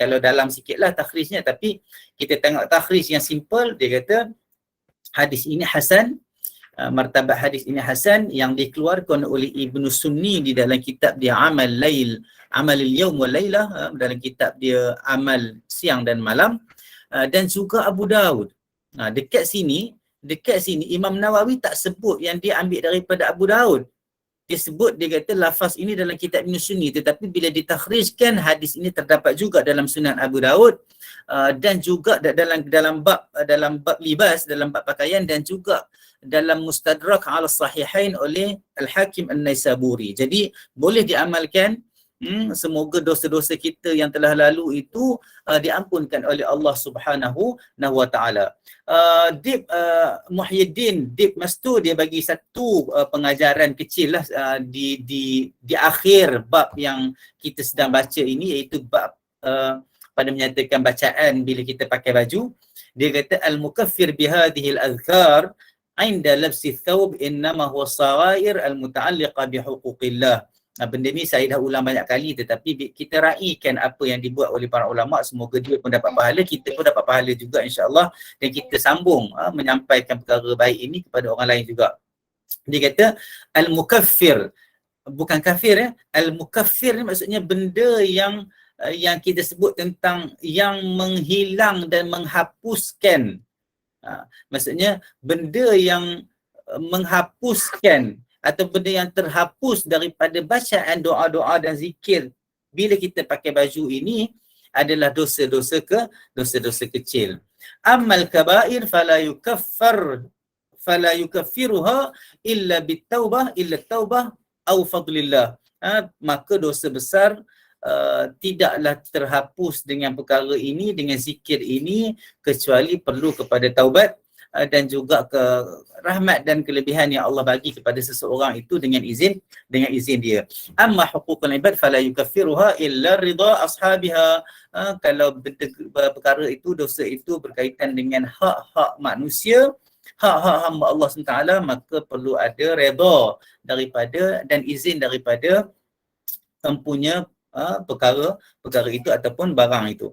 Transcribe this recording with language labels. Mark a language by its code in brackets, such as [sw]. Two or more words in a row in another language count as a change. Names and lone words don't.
[ms] Kalau dalam sikitlah takhrijnya, tapi kita tengok takhrij yang simple, dia kata hadis ini hasan, martabat hadis ini hasan yang dikeluarkan oleh Ibnu Sunni di dalam kitab dia Amalil Yawm wal Lailah, dalam kitab dia Amal Siang dan Malam, dan juga Abu Daud. Dekat sini Imam Nawawi tak sebut yang dia ambil daripada Abu Daud. Dia sebut, dia kata lafaz ini dalam kitab Ibn Sunni, tetapi bila ditakhrijkan hadis ini terdapat juga dalam Sunan Abu Daud dan juga dalam bab libas, dalam bab pakaian, dan juga dalam Mustadrak ala Sahihain oleh Al-Hakim An-Naisaburi. Jadi boleh diamalkan. Semoga dosa-dosa kita yang telah lalu itu diampunkan oleh [ar] الله سبحانه وتعالى. [ms] Muhyiddin Dib Mastu dia bagi satu pengajaran kecil lah di akhir bab yang kita sedang baca ini, iaitu bab pada menyatakan bacaan bila kita pakai baju. Dia kata [ar] المكفر بهذه الأذكار عند لبس الثوب إنما هو السرائر المتعلقة بحقوق الله. [ms] Benda ni saya dah ulang banyak kali, tetapi kita raikan apa yang dibuat oleh para ulama. Semoga dia pun dapat pahala, kita pun dapat pahala juga [ar] إن شاء الله, [ms] dan kita sambung menyampaikan perkara baik ini kepada orang lain juga. Dia kata al-mukaffir, bukan kafir al-mukaffir ni maksudnya benda yang kita sebut tentang yang menghilang dan menghapuskan. Maksudnya benda yang menghapuskan atau benda yang terhapus daripada bacaan doa-doa dan zikir bila kita pakai baju ini adalah dosa-dosa kecil. [ar] أما الكبائر فلا يكفرها إلا توبة أو فضل الله. [ms] Maka dosa besar tidaklah terhapus dengan perkara ini, dengan zikir ini, kecuali perlu kepada taubat dan juga ke rahmat dan kelebihan yang Allah bagi kepada seseorang itu dengan izin dia. [ar] أما حقوق العباد فلا يكفرها إلا رضا أصحابها. [ms] Kalau perkara itu, dosa itu berkaitan dengan hak-hak manusia, hak-hak hamba Allah SWT, maka perlu ada redha daripada dan izin daripada empunya perkara itu ataupun barang itu.